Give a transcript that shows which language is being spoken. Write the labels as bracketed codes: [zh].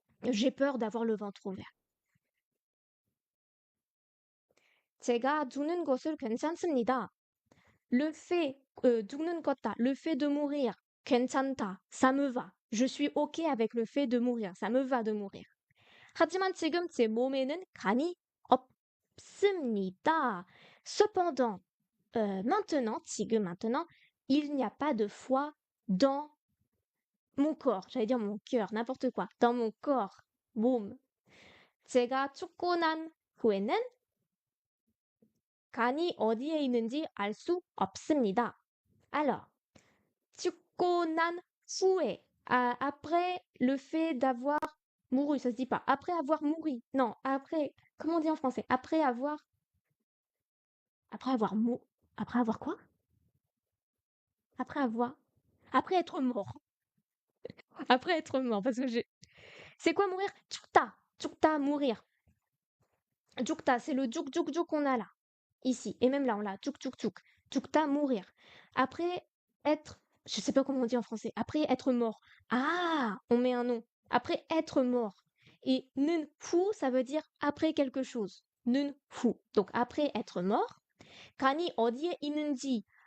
[fr] J'ai peur d'avoir le ventre ouvert. [ko] 제가 죽는 것을 괜찮습니다. [fr] Le fait, [ko] 죽는 거다, [fr] le fait de mourir, 괜찮다, ça me va. Je suis OK avec le fait de mourir, ça me va de mourir. [ko] 하지만 지금 제 몸에는 간이 없습니다. [fr] Cependant, maintenant, 지금 maintenant, il n'y a pas de foie dans mon corps. J'allais dire mon cœur, n'importe quoi. Dans mon corps, [ko] 몸. 제가 죽고 난 후에는 간이 어디에 있는지 알 수 없습니다. [fr] Alors, [ko] 죽고 난 후에, [fr] après le fait d'avoir mouru, ça se dit pas. Après avoir mouru. Non, après, comment on dit en français? Après avoir après avoir quoi? Après avoir, après être mort. Après être mort, parce que j'ai. C'est quoi mourir? Tchukta. Tchukta, mourir. Tchukta, c'est le djouk djouk djouk qu'on a là. Ici. Et même là, on l'a. Tchouk tchouk tchouk. Tchukta, mourir. Après être. Je sais pas comment on dit en français. Après être mort. Ah, on met un nom. Après être mort. Et nun fu, ça veut dire après quelque chose. Nun fu. Donc après être mort. [ko] Kani 어디에 있는지.